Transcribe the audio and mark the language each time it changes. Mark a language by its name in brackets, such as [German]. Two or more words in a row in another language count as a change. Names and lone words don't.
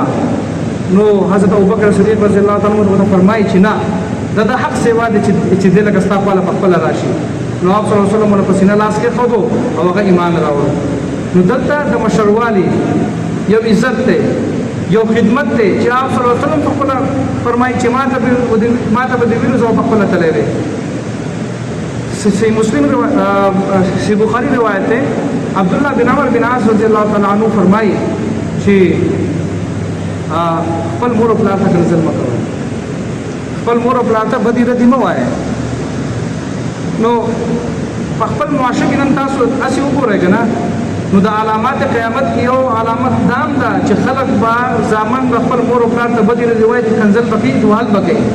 [Pashto] نو حضرت ابوبکر صدیق [Arabic] رضی الله تعالی عنہ [Pashto] ورته فرمایي چې نه دا د حق سیوا دی چې دې لکه ستا خواله په خپله راشي. نو آپ [Arabic] صلی الله علیه وسلم [Pashto] ورته په سینه لاس کېښودو او هغه ایمان راوړو. نو دلته د مشروالي یو عزت دی، یو خدمت دی چې آپ [Arabic] صلی الله علیه وسلم [Pashto] په خپله فرمایي چې ما ته به دې ویلو زه به په خپله تلی دی. سی بخاری [Urdu] روایت ہے [Pashto] عبداللہ بن عمر بن عاص [Arabic] رضی اللہ تعالی عنہ [Pashto] فرمائی چې خپل مور او پلار ته ظلم مه کوئ، خپل مور او پلار ته بدې ردې مه وایئ. نو په خپل معاشره کې نن تاسو هسې وګورئ که نه، نو د علامات قیامت کې یو علامت دا هم ده چې خلک به زامن به خپل مور او پلار ته بدې ردې وایي چې کنځل به کوي، جوال به کوي.